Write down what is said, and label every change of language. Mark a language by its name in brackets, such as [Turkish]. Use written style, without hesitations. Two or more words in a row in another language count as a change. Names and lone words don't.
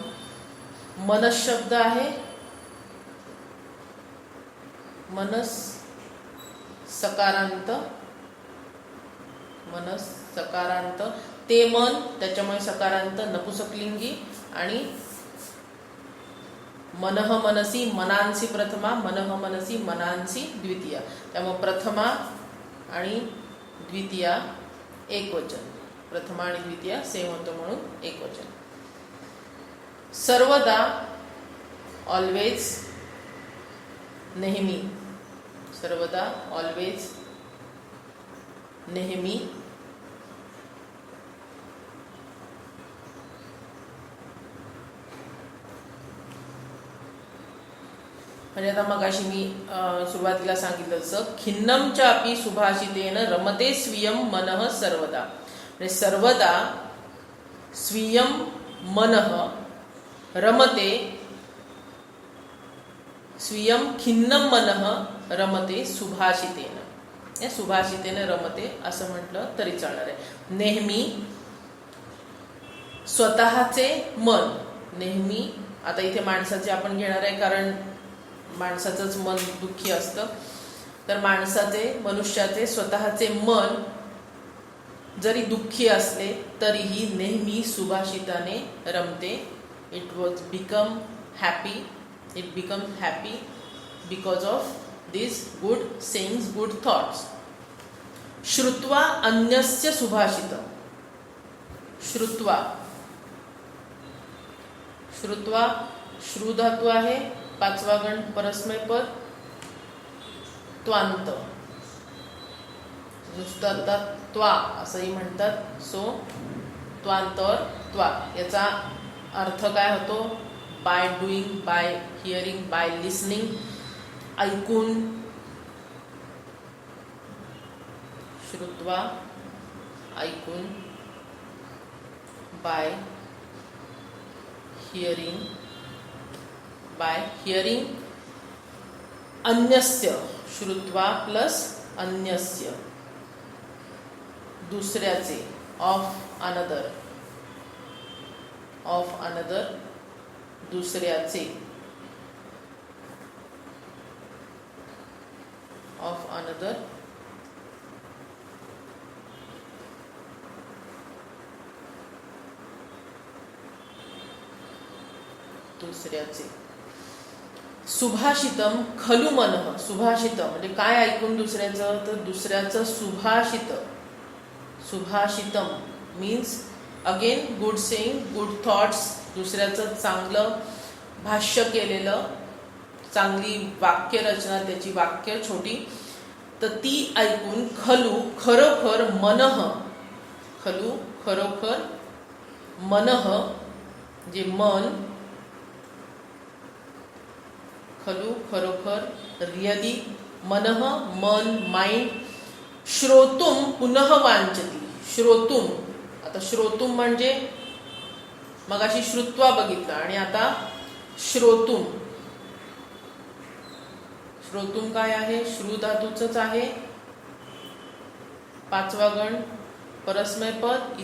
[Marathi] मनस शब्द आहे, मनस सकारांत, मनस सकारांत, ते मन त्याच्यामुळे सकारांत नपुसकलिंगी. आणि [Sanskrit] मनः मनसी मनांसी [Marathi] प्रथमा, [Sanskrit] मनः मनसी मनांसी [Marathi] द्वितीया, त्यामुळे प्रथमा आणि द्वितीया एकवचन, प्रथमा आणि द्वितीया सेम होतं म्हणून एकवचन. सर्वदा ऑलवेज, नेहमी, सर्वदा ऑलवेज नेहमी. म्हणजे आता मगाशी मी सुरुवातीला सांगितलं तसं [Sanskrit] खिन्नम च अपि सुभाषितेन रमते स्वीयम मनः सर्वदा. [Marathi] म्हणजे [Sanskrit] सर्वदा स्वीयम मनः रमते, स्वीयम खिन्नम मनः रमते सुभाषितेन, [Marathi] या [Sanskrit] सुभाषितेन रमते [Marathi] असं म्हटलं तरी चालणार आहे. नेहमी स्वतःचे मन, नेहमी. आता इथे माणसाचे आपण घेणार आहे कारण माणसाचंच मन दुःखी असतं. तर माणसाचे, मनुष्याचे स्वतःचे मन जरी दुःखी असले तरीही नेहमी सुभाषिताने रमते. [English] It was become happy, it become happy because of this good sayings, good thoughts. [Sanskrit] श्रुत्वा अन्यस्य सुभाषितम, [Marathi] श्रुत्वा, श्रुत्वा श्रु धातू आहे, पाचवा गण परस्मय पद, त्वांत, नुसता त्वा असंही म्हणतात. सो त्वांत और त्वा याचा अर्थ काय होतो? [English] by doing, by hearing, by listening, ऐकून. श्रुत्वा ऐकून, by hearing, by hearing. [Marathi] अन्यस्य, श्रुत्वा प्लस अन्यस्य, दुसऱ्याचे, [English] of another, of another, दुसऱ्याचे, of another. [Marathi] दुसऱ्याचे. [Sanskrit] सुभाषितम खलु मनः, [Marathi] सुभाषितम म्हणजे काय ऐकून दुसऱ्याचं? तर दुसऱ्याचं सुभाषित, सुभाषितम [English] means again good saying, good [Marathi] थॉट्स, दुसऱ्याचं चांगलं भाष्य केलेलं, चांगली वाक्यरचना, त्याची वाक्य छोटी, तर ती ऐकून खलू खरोखर मनः, खलू खरोखर मनः जे मन, खलू खरोखर रियली, मनः मन माइंड, [Sanskrit] श्रोतुम पुनः वांछती. [Marathi] श्रोतुम, आता श्रोतुम म्हणजे मगाशी श्रुत्वा बघितलं आणि आता श्रोतुम. श्रोतुम काय आहे? श्रु धातूचंच आहे, 5वा गण, परस्मय पद.